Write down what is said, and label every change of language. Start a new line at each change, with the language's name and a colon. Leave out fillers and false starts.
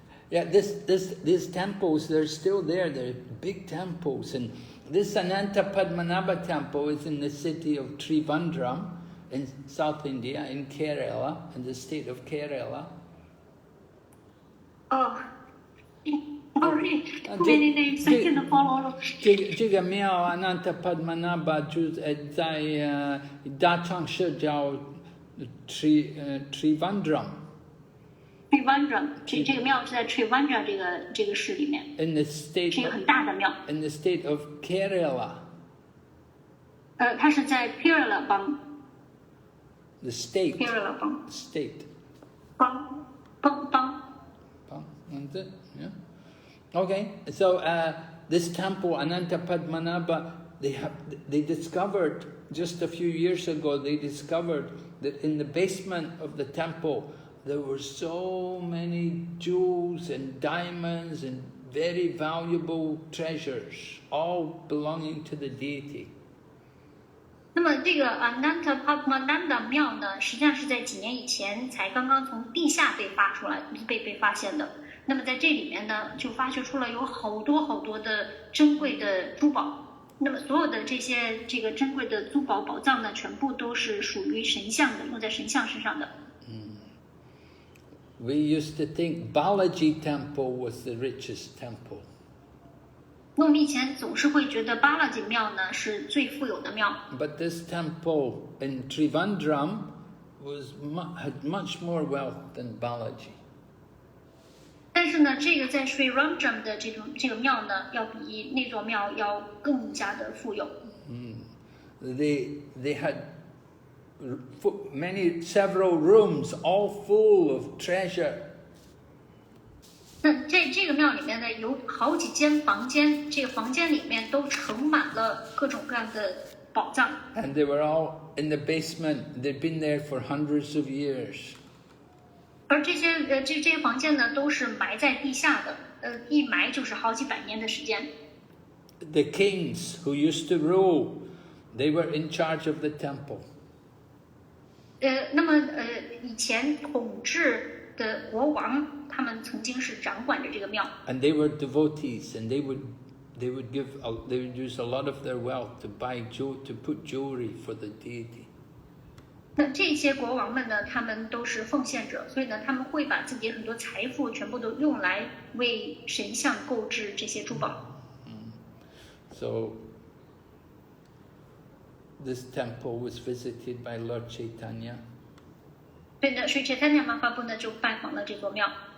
English: Yeah, these temples, they're still there. They're big temples. And this Ananta Padmanabha temple is in the city of Trivandrum in South India, in Kerala, in the state of Kerala. Oh, sorry, too many names, I cannot follow.
Chinese: 这个庙 Ananta Padmanabha 就在大城市叫Trivandrum。 Trivandrum， 这个庙是在 Trivandrum 这个市里面，
English: in the state
Chinese: 是一个很大的庙。
English: in the state of Kerala.
Chinese: 它是在 Kerala 邦。
English: The state.
Chinese: Kerala 邦。
English: State.
Chinese: 邦。
English: That's it. Yeah. Okay. So this temple Ananta Padmanabha, they discovered just a few years ago. They discovered that in the basement of the temple there were so many jewels and diamonds and very valuable treasures, all belonging to the deity.
Chinese: 那么这个 Ananta Padmanabha 庙呢，实际上是在几年以前才刚刚从地下被发现的。那么在这里面呢，就发掘出了有好多的珍贵的珠宝。那么所有的这个珍贵的珠宝宝藏呢，全部都是属于神像的，用在神像身上的。
English: We used to think Balaji temple was the richest temple.
Chinese: 那我们以前总是会觉得巴拉吉庙呢是最富有的庙。
English: But this temple in Trivandrum had much more wealth than Balaji.
Chinese: 但是呢，这个在 Sri Ramjam 的这个庙呢，要比那座庙要更加的富有。
English: They had several rooms all full of treasure.
Chinese: 那这个庙里面呢，有好几间房间，这个房间里面都盛满了各种各样的宝藏。
English: And they were all in the basement. They'd been there for hundreds of years.
Chinese: 而这些房间呢，都是埋在地下的，一埋就是好几百年的时间。
English: The kings who used to rule, they were in charge of the temple.
Chinese: 那么以前统治的国王，他们曾经是掌管着这个庙。
English: And they were devotees, and they would use a lot of their wealth to put jewelry for the deity.
Chinese: 那这些国王们呢，他们都是奉献者，所以呢，他们会把自己很多财富全部都用来为神像购置这些珠宝。
English: So this temple was visited by Lord Chaitanya.
Chinese: 所以呢，Sri Chaitanya Mahaprabhu 呢就拜访了这座庙。